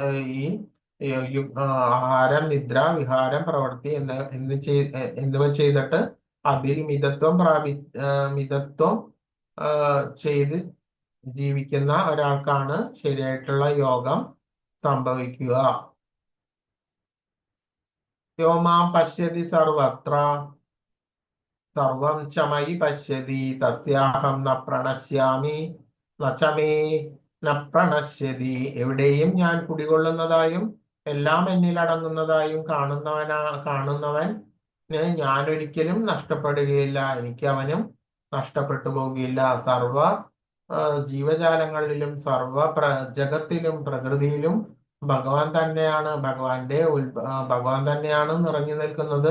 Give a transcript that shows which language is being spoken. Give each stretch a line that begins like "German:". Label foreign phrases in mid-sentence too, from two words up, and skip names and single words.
Malayalam: ആഹാരം, നിദ്ര, വിഹാരം, പ്രവൃത്തി എന്നിവ ചെയ്തിട്ട് അതിൽ മിതത്വം ചെയ്ത് ജീവിക്കുന്ന ഒരാൾക്കാണ് ശരിയായിട്ടുള്ള യോഗം സംഭവിക്കുക.
Sanskrit: യോമാം പശ്യതി സർവത്ര സർവം ച മയി പശ്യതി തസ്യാഹം ന പ്രണശ്യാമി നചമേ ന പ്രണശ്യതി.
Malayalam: എവിടെയും ഞാൻ കുടികൊള്ളുന്നതായും എല്ലാം എന്നിൽ അടങ്ങുന്നതായും കാണുന്നവന് ഞാൻ ഒരിക്കലും നഷ്ടപ്പെടുകയില്ല, എനിക്ക് അവനും നഷ്ടപ്പെട്ടു പോവുകയില്ല. സർവ ജീവജാലങ്ങളിലും ജഗത്തിലും പ്രകൃതിയിലും ഭഗവാൻ തന്നെയാണ് നിറഞ്ഞു നിൽക്കുന്നത്.